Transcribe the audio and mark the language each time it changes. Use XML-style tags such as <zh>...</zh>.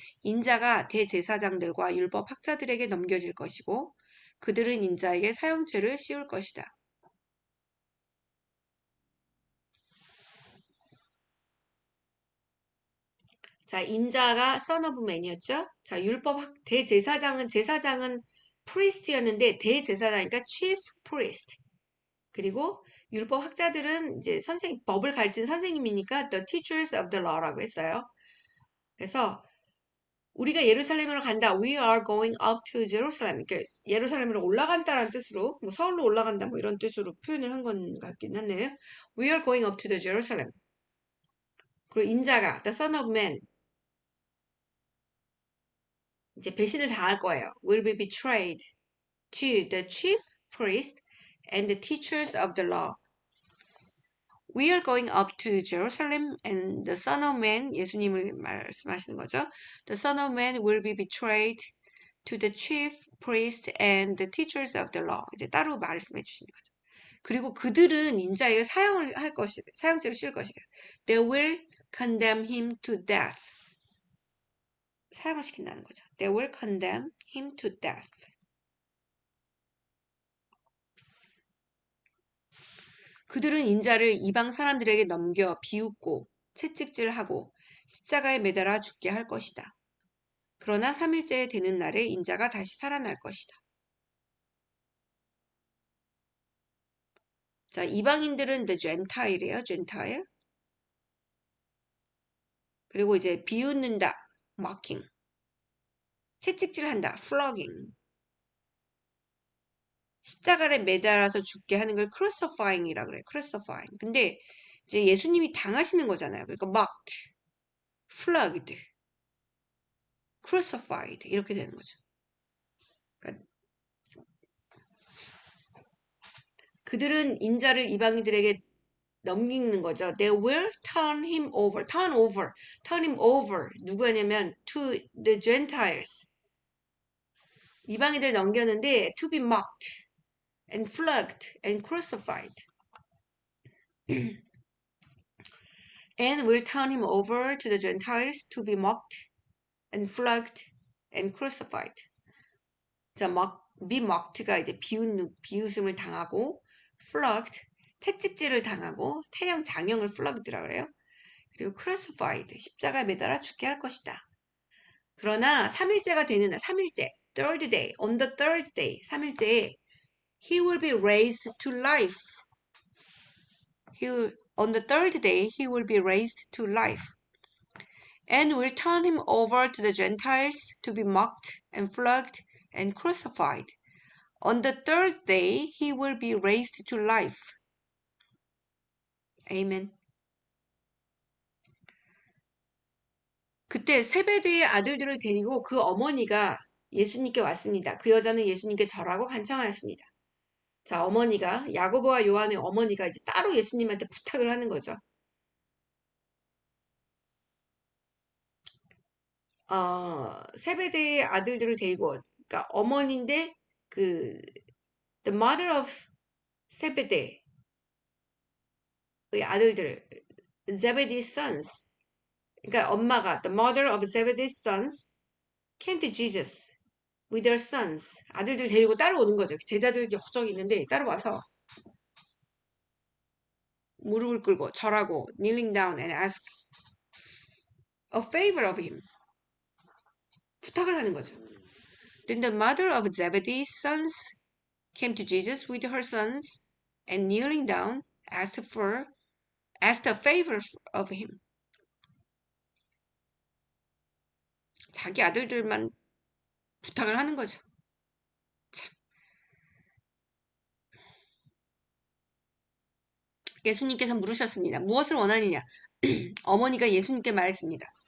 <ko>인자가 대제사장들과 율법 학자들에게 넘겨질 것이고 그들은 인자에게 사형죄를 씌울 것이다. 자, 인자가</ko> <en>son of man</en> <ko>이었죠. 자, 제사장은 priest였는데 대제사장이니까</ko> <en>chief priest.</en> <ko>그리고 율법 학자들은 이제 법을 가르친 선생님이니까</ko> <en>the teachers of the law</en> <ko>라고 했어요. 그래서 우리가 예루살렘으로 간다.</ko> <en>We are going up to Jerusalem.</en> <ko>그러니까 예루살렘으로 올라간다라는 뜻으로, 뭐 서울로 올라간다 뭐 이런 뜻으로 표현을 한 건 같긴 한데요.</ko> <en>We are going up to the Jerusalem.</en> <ko>그리고 인자가</ko> <en>the son of man</en> <ko>이제 배신을 당할 거예요.</ko> <en>Will be betrayed to the chief priest and the teachers of the law. We are going up to Jerusalem and the Son of Man,</en> <ko>예수님을 말씀하시는 거죠.</ko> <en>The Son of Man will be betrayed to the chief priest and the teachers of the law.</en> <ko>이제 따로 말씀해 주시는 거죠. 그리고 그들은 인자에게 사형죄를 씌울 것이다.</ko> <en>They will condemn him to death.</en> <ko>사형을 시킨다는 거죠.</ko> <en>They will condemn him to death.</en> <ko>그들은 인자를 이방 사람들에게 넘겨 비웃고 채찍질하고 십자가에 매달아 죽게 할 것이다. 그러나 3일째 되는 날에 인자가 다시 살아날 것이다. 자, 이방인들은 the Gentile이에요.</ko> <en>Gentile.</en> <ko>그리고 이제 비웃는다. mocking. 채찍질한다. flogging. 십자가에 매달아서 죽게 하는 걸 crucifying이라 그래요.</ko> <en>crucifying.</en> <ko>근데 이제 예수님이 당하시는 거잖아요. 그러니까</ko> <en>mocked, flogged, crucified</en> <ko>이렇게 되는 거죠. 그러니까 그들은 인자를 이방인들에게 넘기는 거죠.</ko> <en>They will turn him over. Turn over. Turn him over.</en> <ko>누구냐면</ko> <en>to the Gentiles.</en> <ko>이방인들 넘겼는데</ko> <en>to be mocked and flogged and crucified. And will turn him over to the Gentiles to be mocked and flogged and crucified.</en> <ko>자, be mocked가 이제 비웃음을 당하고 flogged 채찍질을 당하고 태형 장형을 flogged라 그래요. 그리고 crucified 십자가에 매달아 죽게 할 것이다. 그러나 3일째가 되는 날 3일째</ko> <en>third day on the third day</en> <ko>3일째에</ko> <en>he will be raised to life. On the third day he will be raised to life and will turn him over to the Gentiles to be mocked and flogged and crucified. On the third day he will be raised to life. Amen.</en> <ko>그때 세베대의 아들들을 데리고 그 어머니가 예수님께 왔습니다. 그 여자는 예수님께 절하고 간청하였습니다. 자, 어머니가 야고보와 요한의 어머니가 이제 따로 예수님한테 부탁을 하는 거죠. 세베대의 아들들을 데리고, 그러니까 어머니인데 그</ko> <en>the mother of</en> <ko>세베대의 아들들,</ko> <en>Zebedee's sons.</en> <ko>그러니까 엄마가</ko> <en>the mother of Zebedee's sons came to Jesus with their sons.</en> <ko>아들들 데리고 따라오는 거죠. 제자들 허적 있는데 따라와서 무릎을 꿇고 절하고</ko> <en>kneeling down and ask a favor of him.</en> <ko>부탁을 하는 거죠.</ko> <en>Then the mother of Zebedee's sons came to Jesus with her sons and kneeling down asked a favor of him.</en> <ko>자기 아들들만 부탁을 하는 거죠. 참. 예수님께서 물으셨습니다. 무엇을 원하느냐? 어머니가 예수님께 말했습니다.</ko>